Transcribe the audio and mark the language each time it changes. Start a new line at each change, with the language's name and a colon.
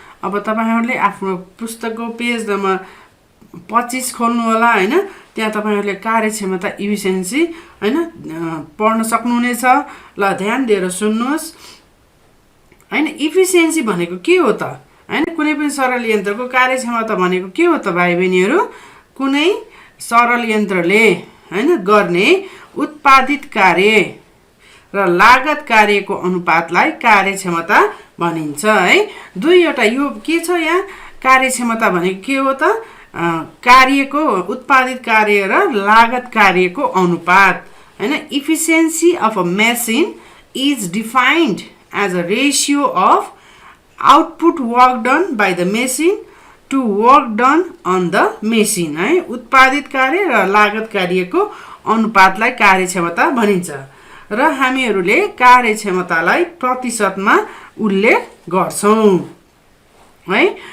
Nepali: अब तपाईहरुले आफ्नो पुस्तकको पेज नम्बर 25 खोल्नु होला हैन। त्यहाँ तपाईहरुले कार्यक्षमता इफिसियन्सी हैन पढ्न सक्नुहुनेछ। ल ध्यान दिएर सुन्नुहोस् हैन। इफिसियन्सी भनेको के हो त हैन, कुनै पनि सरल यन्त्रको कार्यक्षमता भनेको के हो त भाइ बहिनीहरू, कुनै सरल यन्त्रले हैन गर्ने उत्पादित कार्य र लागत कार्यको अनुपातलाई कार्यक्षमता भनिन्छ है। दुईवटा यो के छ यहाँ, कार्यक्षमता भनेको के हो त, कार्यको उत्पादित कार्य र लागत कार्यको अनुपात हैन।
English: Efficiency of a machine is defined as a ratio of output work done by the machine to work done on the machine है।
Nepali: उत्पादित कार्य र लागत कार्यको अनुपातलाई कार्यक्षमता भनिन्छ र हामीहरूले कार्यक्षमतालाई प्रतिशतमा उल्लेख गर्छौं है।